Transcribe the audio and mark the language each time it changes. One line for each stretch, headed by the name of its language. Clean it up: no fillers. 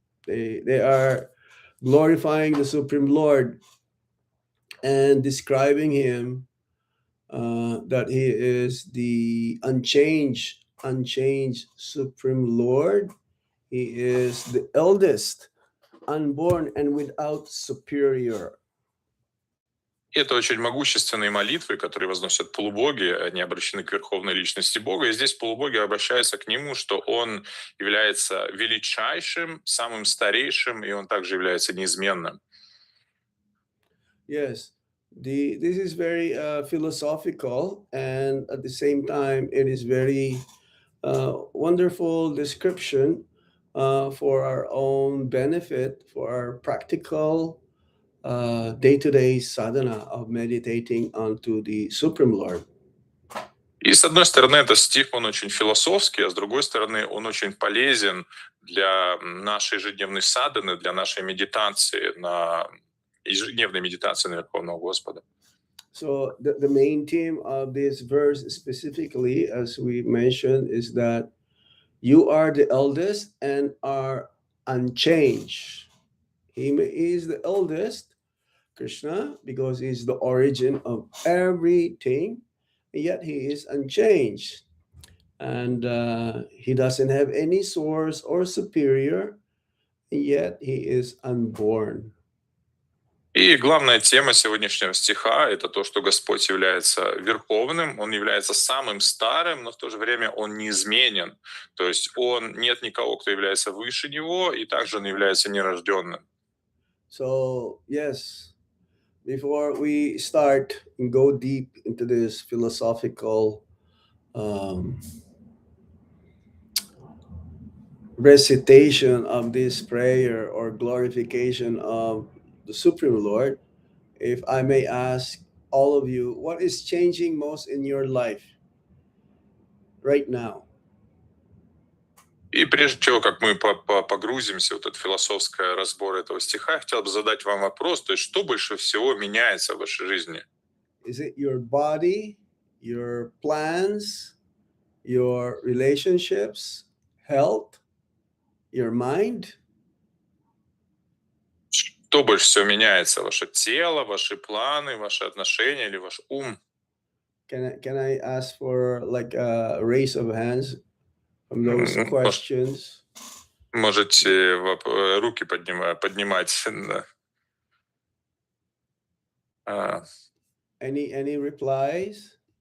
English: They are glorifying the Supreme Lord and describing him that he is the unchanged Supreme Lord. He is the eldest, unborn, and without superior.
Russian: Это очень могущественные молитвы, которые возносят полубоги, они обращены к верховной личности Бога. И здесь полубоги обращаются к Нему, что Он является величайшим, самым старейшим, и Он также является неизменным.
English: Yes, this is very philosophical, and at the same time, it is very wonderful description for our own benefit, for our practical day-to-day sadhana of meditating onto the Supreme Lord.
Russian: И с одной стороны, этот стих, он очень философский, а с другой стороны, он очень полезен для нашей ежедневной садханы, для нашей медитации, ежедневной медитации на Верховного Господа.
English: So the main theme of this verse specifically, as we mentioned, is that you are the eldest and are unchanged. He is the eldest, Krishna, because he's the origin of everything, and yet he is unchanged. And he doesn't have any source or superior, and yet he is unborn.
Russian: И главная тема сегодняшнего стиха — это то, что Господь является верховным, Он является самым старым, но в то же время Он неизменен. То есть нет никого, кто является выше Него, и также Он является нерожденным.
English: So, yes, before we start and go deep into this philosophical recitation of this prayer or glorification of the Supreme Lord, if I may ask all of you, what is changing most in your life right now?
Russian: И прежде чего, как мы погрузимся в этот философский разбор этого стиха, я хотел бы задать вам вопрос, то есть что больше всего меняется в вашей жизни?
English: Is it your body, your plans, your relationships, health, your mind?
Russian: Что больше всего меняется? Ваше тело, ваши планы, ваши отношения или ваш ум?
English: Can I ask for like a raise of hands from those questions?
Russian: Можете руки поднимать.
English: Any replies?